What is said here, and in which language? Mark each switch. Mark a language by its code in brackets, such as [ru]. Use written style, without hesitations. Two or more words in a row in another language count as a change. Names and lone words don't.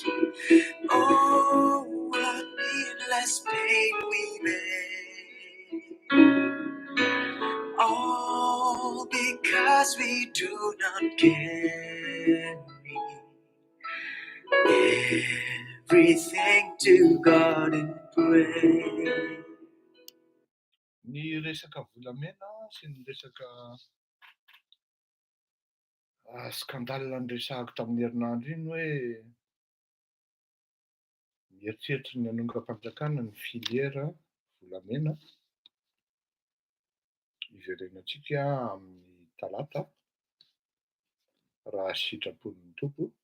[en] Oh, what needless pain we bear. All because we do not carry everything to God in prayer. [mg] Ny resaka volamena sy ny resaka skandale niresahako tamin'ny herinandro iny hoe mieritseritra ny hanonga-panjakana ny filiera volamena iverenantsika amin'ny talata raha sitrapon'ny tompo,